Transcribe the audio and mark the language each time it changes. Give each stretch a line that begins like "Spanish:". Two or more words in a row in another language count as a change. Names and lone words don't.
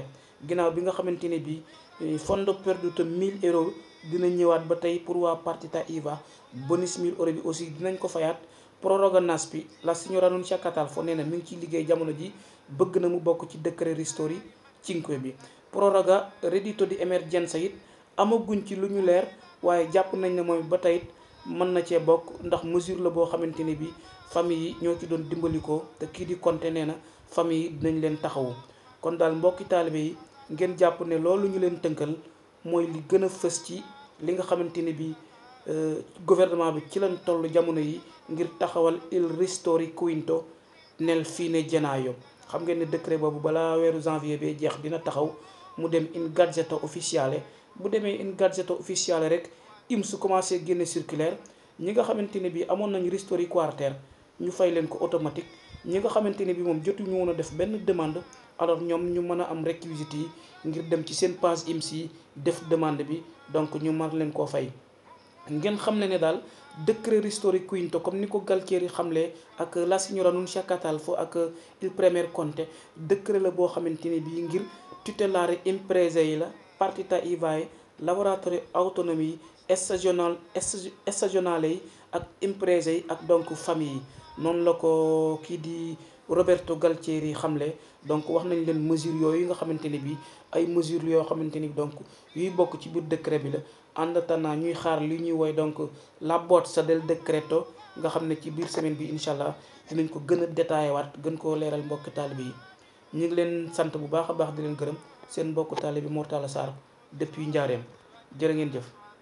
Wolof: ginnaaw bi nga xamante ne bi
Italian: fondo perduto
Wolof: 1000 euro dina ñëwaat ba tey pour waa
Italian: partita IVA.
Wolof: bonus 1000 euro bi aussi dinañ ko fayaat. proroga NASPI
Italian: la signora
Wolof: Nunzia Catalfo nee na mi ngi ciy liggéey jamono ji bëgg na mu bokk ci décret ristori 5 bi.
Italian: proroga reddito di emergenza
Wolof: it amaguñ ci lu ñu leer waaye jàpp nañ ne mooy ba tey mën na cee bokk ndax mesure la boo xamante ne bi famille yi ñoo ci doon dimbalikoo te kii di Conte nee na famille yi dinañ leen taxawu. kon daal mbokki taalibe yi ngeen jàpp ne loolu ñu leen tënkal mooy li gën a fës ci li nga xamante ne bi gouvernement bi ci lañ toll jamono yi ngir taxawal
Italian: il ristori quinto nel fine gennaio.
Wolof: xam ngeen ne décret boobu balaa weeru janvier bee jeex dina taxaw mu dem
Italian: in gazzetta ufficiale.
Wolof: bu demee
Italian: in gazzetta ufficiale
Wolof: rek IMSS commencé génne circulaire ñi nga xamante ne bii amoon nañu ristori quartaire ñu fay leen ko automatique ñi nga xamante ne bi moom jotuñu woon a def benn demande alors ñoom ñu mën a am réquisites yi ngir dem ci seen page IMSI def demande bi donc ñu mar leen koo fay. ngeen xam ne daal décret ristori quinto comme ni ko Galtieri xamle ak
Italian: la signora
Wolof: Nunzia Catalfo ak
Italian: il premier conte
Wolof: décret la boo xamante ne bii ngir
Italian: tutelare imprese
Wolof: yi
Italian: la partita IVA
Wolof: yi
Italian: lavoratori autonomi
Wolof: yi stagionale yi ak imprese yi ak donc famille yi noonu la ko kii di Roberto Galtieri xamle. donc wax nañ leen mesures yooyu nga xamante ne bii ay mesures yoo xamante ni donc yuy bokk ci biir décret bi la
French: en attendant
Wolof: ñuy xaar li ñuy woy donc
Italian: la bozza del decreto
Wolof: nga xam ne ci biir semaine bi
Arabic: incha allah
Wolof: dinañ ko gën a détaillé waat gën koo leeral mbokk taalibe yi. ñu ngi leen sant bu baax a baax di leen gërëm seen mbokk taalibe Mor Talla Sarr depuis Njaareem jërë ngeen jëf.